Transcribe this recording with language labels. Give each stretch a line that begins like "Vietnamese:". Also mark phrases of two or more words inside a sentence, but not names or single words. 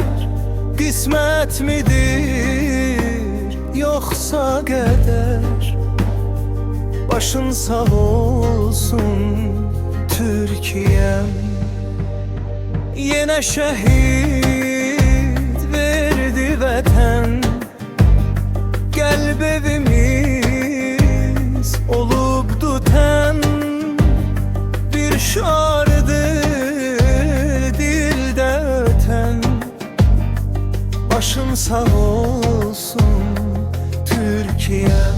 Turkish: Kısmet midir yoksa kader? Başın sağ olsun Türkiye'm. Yine şehit verdi vatan,
Azerbaijani: Qəlb evimiz olubdu tən.
Turkish: Bir şardır dildə ötən, başın sağ olsun Türkiye'm.